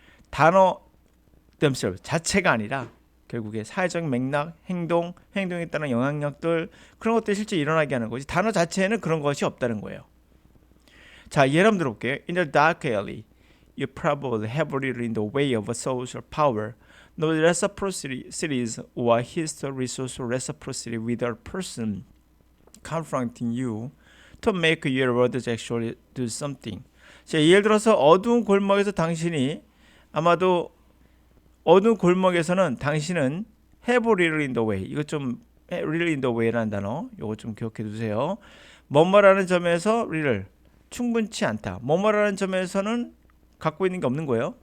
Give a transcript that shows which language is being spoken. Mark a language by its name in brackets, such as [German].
[Korean] 단어 themselves 자체가 아니라 결국에 사회적 맥락, 행동에 따른 영향력들, 그런 것들이 실제 일어나게 하는 거지. 단어 자체에는 그런 것이 없다는 거예요. 자, 예를 한번 들어볼게요. [English] In the dark alley, you probably have little in the way of social power. No reciprocities or resource reciprocity with a person confronting you to make your words actually do something. [Korean] 자, 예를 들어서 어두운 골목에서 당신이 아마도 어두운 골목에서는 당신은 [English] have little in the way. [Korean] 이거 좀 [English] little in the way [Korean] 라는 단어. 이거 좀 기억해 두세요. 뭐뭐라는 점에서 little 충분치 않다. 뭐뭐라는 점에서는 갖고 있는 게 없는 거예요.